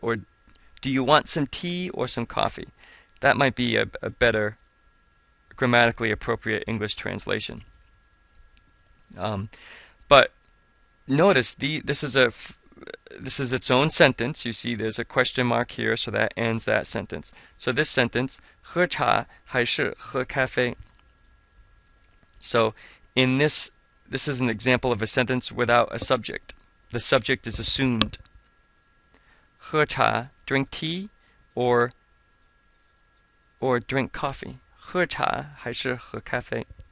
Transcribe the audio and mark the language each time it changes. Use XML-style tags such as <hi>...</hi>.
<en>Or do you want some tea or some coffee? That might be a better grammatically appropriate English translation. But notice this is its own sentence. You see there's a question mark here, so that ends that sentence.</en> <zh>So this sentence, 喝茶还是喝咖啡?</zh> <en>So in this is an example of a sentence without a subject. The subject is assumed. 喝茶, drink tea, or drink coffee.</en> <zh>喝茶还是喝咖啡?</zh>